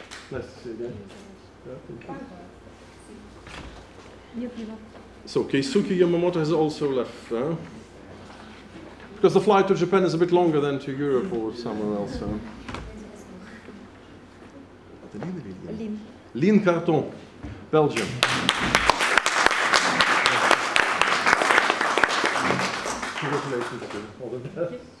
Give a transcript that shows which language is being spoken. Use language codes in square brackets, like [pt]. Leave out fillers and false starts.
[en] Nice to see you again. So Keisuke Yamamoto has also left, because the flight to Japan is a bit longer than to Europe or somewhere else. [ru] это Лин или Лин? Лин. [en] Лин Картон, Belgium. Congratulations to all of that.